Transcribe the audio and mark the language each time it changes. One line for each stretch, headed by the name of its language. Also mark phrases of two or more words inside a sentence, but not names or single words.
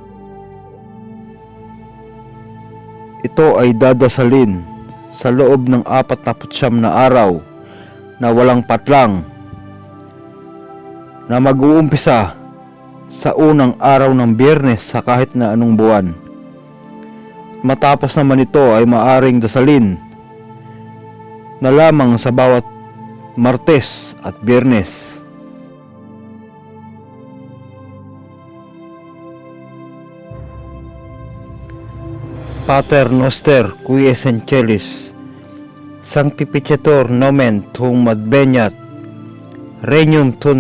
Filipino: Ito ay dadasalin sa loob ng 49 na araw na walang patlang, na mag-uumpisa sa unang araw ng Biyernes sa kahit na anong buwan. Matapos naman ito ay maaring dasalin na lamang sa bawat Martes at Biyernes.
Latin: Pater noster qui es in celis, sanctificetur nomen tuum adveniat, regnum tuum